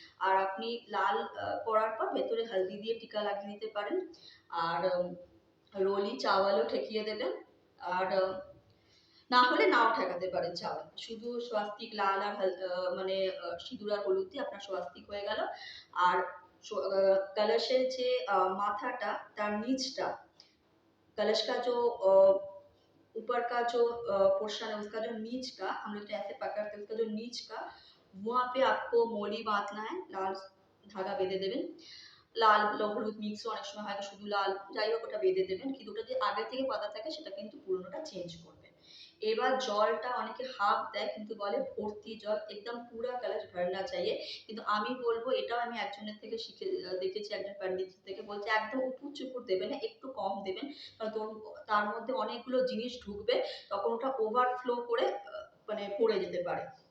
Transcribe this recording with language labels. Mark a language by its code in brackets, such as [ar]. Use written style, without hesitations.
[bn] আর আপনি লাল করার পর ভেতরে হলদি দিয়ে টিকা লাগিয়ে দিতে পারেন। আর রোলি চাওয়ালও ঠেকিয়ে দেবেন। আর না হলে নাও ঠেকাতে পারেন চাওয়াল। শুধু স্বাস্তিক লাল আর মানে সিঁদুর আর হলুদ দিয়ে আপনার স্বাস্তিক হয়ে গেল। আর কলসের যে মাথাটা তার নিচটা, [hi] कलश का जो ऊपर का जो पोर्शन है उसका जो नीच का, हम लोग तो ऐसे पकड़ते हैं, उसका जो नीच का वहाँ पे आपको मोली बांधना है, लाल धागा [bn] বেঁধে দেবেন। লাল হলুদ মিক্স অনেক সময় হয়তো শুধু লাল, যাই হোক ওটা বেঁধে দেবেন, কিন্তু ওটা যে আগে থেকে বাঁধা থাকে সেটা কিন্তু পুরোনোটা চেঞ্জ করবেন। এবার জলটা অনেকে হাফ দেয় কিন্তু বলে ভর্তি জল, একদম [hi] পুরা কলস ভরনা চাইয়ে। [bn] কিন্তু আমি বলবো, এটাও আমি একজনের থেকে শিখে দেখেছি, একজন পণ্ডিত থেকে বলছে একদম উপুর চুপুর দেবেন না, একটু কম দেবেন, কারণ তার মধ্যে অনেকগুলো জিনিস ঢুকবে, তখন ওটা ওভারফ্লো করে মানে পড়ে যেতে পারে।